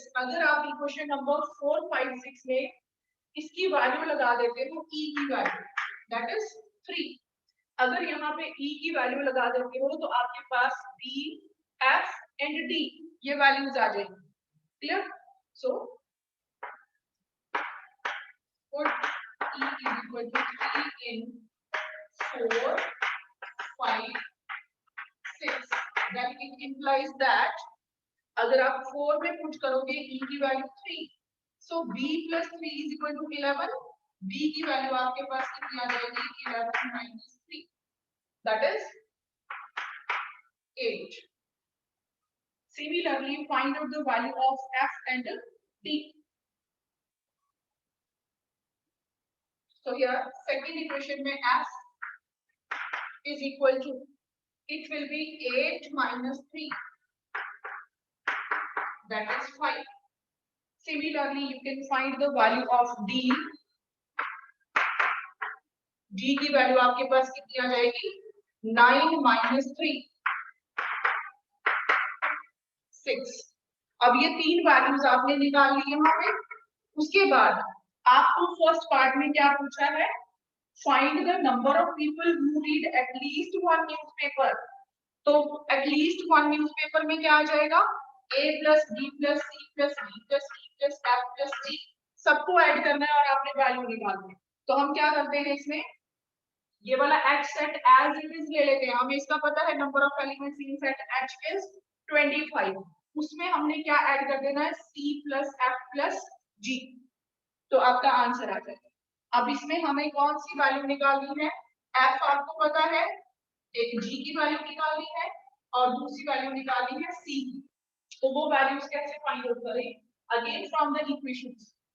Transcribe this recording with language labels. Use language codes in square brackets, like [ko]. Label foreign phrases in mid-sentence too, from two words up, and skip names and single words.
[hi] अगर आप [en] equation number [hi] 4, 5, 6 में इसकी वैल्यू लगा देते हो E की वैल्यू, [en] that is [hi] 3. अगर यहाँ पे E की वैल्यू लगा देते हो तो आपके पास B, F एंड D ये वैल्यूज आ जाएंगी. क्लियर? [en] सो put E is equal to 3 in 4, 5, 6. Then it implies that [hi] अगर आप 4 में पुट करोगे E की वैल्यू 3, [en] so B plus 3 is equal to 11. [hi] B की वैल्यू आपके पास कितनी आ जाएगी? [en] 11 minus 3, that is 8. Similarly, find out the value of F and D. So here, second equation में F is equal to, it will be 8 minus 3, that is 5. Similarly, you can find the value of D. [hi] D की वैल्यू आपके पास कितनी आ जाएगी? [en] 9 minus 3, 6. [hi] अब ये 3 वैल्यूज आपने निकाल ली यहाँ पे. उसके बाद आपको [en] first part [hi] में क्या पूछा है? [en] find the number of people who read at least one newspaper. [hi] तो [en] at least one newspaper [hi] में क्या आ जाएगा? [en] A plus B plus C plus D plus E plus F plus G. [hi] सबको ऐड करना है और आपने वैल्यू निकालनी है. तो हम क्या करते हैं इसमें? ये वाला H सेट [en] as it is [hi] ले लेते हैं. हमें इसका पता है [en] number of elements in set H is 25. [hi] उसमें हमने क्या ऐड कर देना है? [en] C plus F plus G. [hi] तो आपका आंसर आ जाएगा. अब इसमें हमें कौन सी वैल्यू निकालनी है? F आपको पता है, एक G की वैल्यू निकालनी है और दूसरी वैल्यू निकालनी है C की. तो वो वैल्यूज कैसे [en] find out [hi] करें? [en] again from the equations.